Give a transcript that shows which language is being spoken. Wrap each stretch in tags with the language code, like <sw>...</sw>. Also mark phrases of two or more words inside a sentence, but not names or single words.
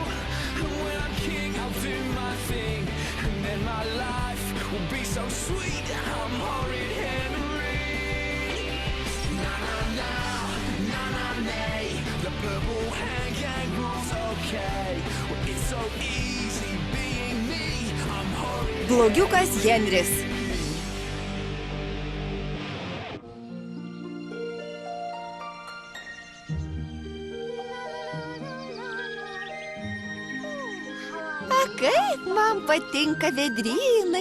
<en>And when I'm king, I'll do my thing. And then my life will be so sweet. I'm horrid Henry. Na na na, na na nay. The purple hand gang rules okay. Well, it's so easy being me. I'm horrid.</en> <lt>Blogiukas Henris. Kaip man patinka vedrynai.</lt>